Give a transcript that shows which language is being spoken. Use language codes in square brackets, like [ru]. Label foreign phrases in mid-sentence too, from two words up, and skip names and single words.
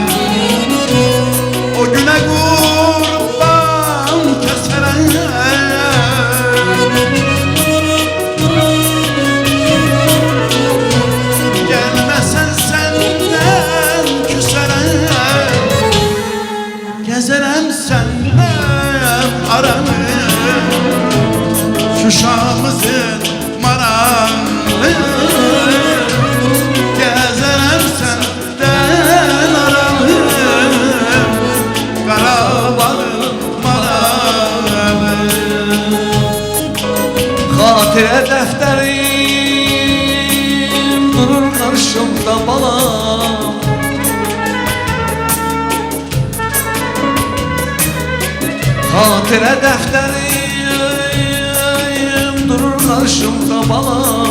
[tr] O güne kurban keserem, gelmesen senden küserem. Gezerem senden aranı, Şuşamızın manalı. Gezerem senden aranı, Qarabağın manalı. [az] Xatirə dəftərim durur qarşımda balam. Xatirə dəftərim durur qarşımda balam.